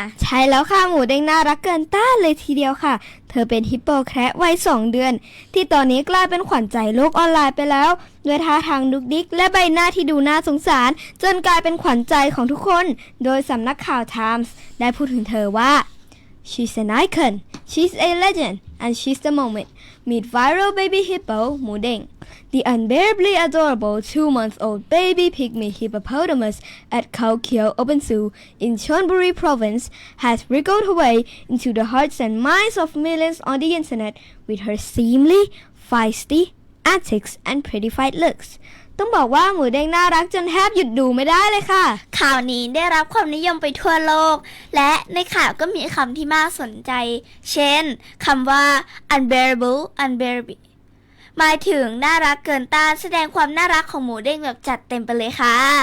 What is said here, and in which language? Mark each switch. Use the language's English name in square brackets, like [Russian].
[Thai] ใช่แล้วค่ะหมูเด้งน่ารักเกินต้านเลยทีเดียวค่ะ เธอเป็นฮิปโปแคระวัย2 เดือน ที่ตอนนี้กลายเป็นขวัญใจโลกออนไลน์ไปแล้วด้วยท่าทางดุกดิกและใบหน้าที่ดูน่าสงสารจนกลายเป็นขวัญใจของทุกคน โดยสำนักข่าว Times ได้พูดถึงเธอว่า [English] She's an icon, she's a legend, and she's the moment. Meet viral baby hippo Mudeng, the unbearably adorable 2-month-old baby pygmy hippopotamus at Khao Kiao Open Zoo in Chonburi Province has wriggled her way into the hearts and minds of millions on the internet with her seemingly feisty antics and prettified looks. [Thai] ต้องบอกว่าหมูเด้งน่ารักจนแทบหยุดดูไม่ได้เลยค่ะ ข่าวนี้ได้รับความนิยมไปทั่วโลก และในข่าวก็มีคำที่น่าสนใจ เช่นคำว่า unbearable หมายถึงน่ารักเกินต้านแสดงความน่ารักของหมูเด้งแบบจัดเต็มไปเลยค่ะ